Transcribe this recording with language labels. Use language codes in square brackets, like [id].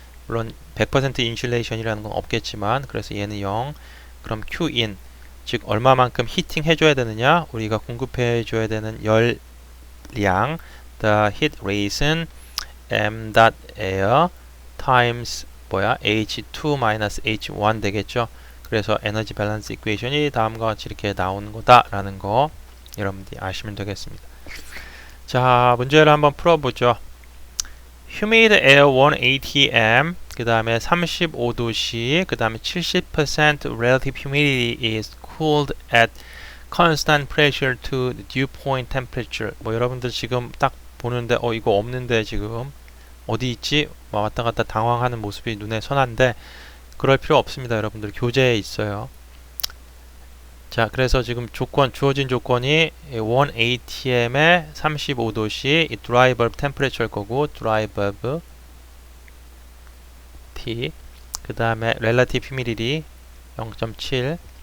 [ko] 물론 100% 인슐레이션이라는 건 없겠지만, 그래서 얘는 0. 그럼 Q in, 즉 얼마만큼 히팅 해줘야 되느냐? 우리가 공급해 줘야 되는 열량, [en] the heat rate은 m dot air times [ko] 뭐야? H2 minus H1 되겠죠. 그래서 에너지 밸런스 이퀘이션이 다음과 같이 이렇게 나오는 거다라는 거 여러분들이 아시면 되겠습니다. 자, 문제를 한번 풀어보죠. [en] humid air 1 atm, [ko] 그 다음에 35도씨, 그 다음에 [en] 70% relative humidity is cooled at constant pressure to the dew point temperature. [ko] 뭐 여러분들 지금 딱 보는데 이거 없는데 지금 어디 있지? 왔다 갔다 당황하는 모습이 눈에 선한데, 그럴 필요 없습니다. 여러분들 교재에 있어요. 자, 그래서 지금 주어진 조건이 1 atm에 35도씨 이 dry bulb temperature일 거고, dry bulb T, 그 다음에 relative humidity 0.7.